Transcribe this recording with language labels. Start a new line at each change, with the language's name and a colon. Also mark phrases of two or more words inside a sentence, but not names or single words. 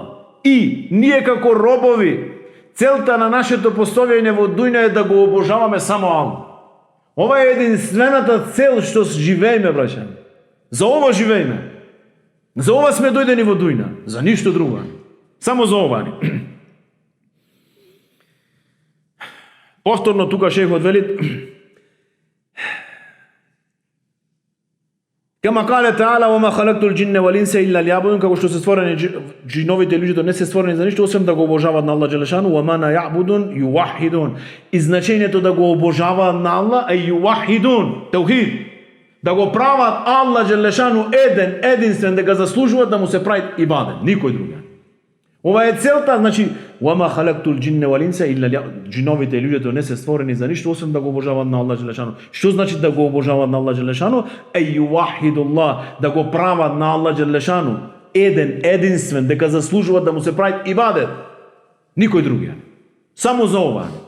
Macedonian: И ние како робови, целта на нашето постојање во дујна е да го обожаваме само Аллах. Ова е единствената цел што живееме, браќа. За ова живееме. За ова сме дојдени во дујна, за ништо друго. Само за ова. Повторно тука шейхот вели:
Arabic: "كما قال تعالى وما خلقت الجن والإنس إلا ليعبدون",
Macedonian: како што се створени джиновите и луѓето не се створени за ништо освен да го обожаваат на Аллах Джелешану.
Arabic: "ومعنى يعبدون يوحدون",
Macedonian: и значењето да го обожаваат на Аллах е ювахидун, таухид. Да го прават Аллах Джелешану единствен, да го заслужуваат да му се прави ибадет, никој друг. Ова е целта, значи
Arabic: "وما خلقت الجن والإنس إلا ليعبدون",
Macedonian: джиновите и луѓето не се створени за ништо освен да го обожаваат на Аллах Джелешану. Што значи да го обожаваат на Аллах Джелешану? Ювахидуллах, да го прават на Аллах Джелешану единствен, дека заслужуваат да му се прави ибадет, никој друг. Само за ова.